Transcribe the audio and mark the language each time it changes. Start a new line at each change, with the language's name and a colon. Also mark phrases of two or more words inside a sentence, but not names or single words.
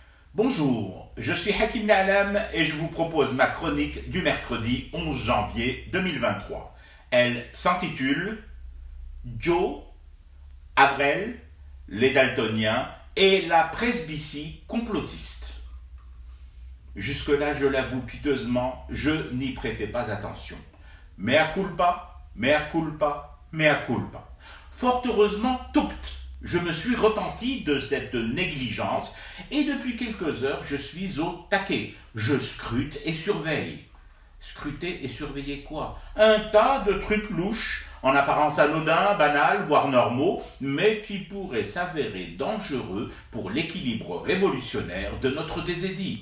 French: Bonjour, je suis Hakim La'alam et je vous propose ma chronique du mercredi 11 janvier 2023. Elle s'intitule Joe, Avrel, les Daltoniens et la presbytie complotiste. Jusque-là, je l'avoue piteusement, je n'y prêtais pas attention.
Latin: Mea culpa, mea culpa, mea culpa.
French: Fort heureusement, toupt, je me suis repenti de cette négligence et depuis quelques heures, je suis au taquet. Je scrute et surveille. Scruter et surveiller quoi? Un tas de trucs louches, en apparence anodins, banals, voire normaux, mais qui pourraient s'avérer dangereux pour l'équilibre révolutionnaire de notre désédie.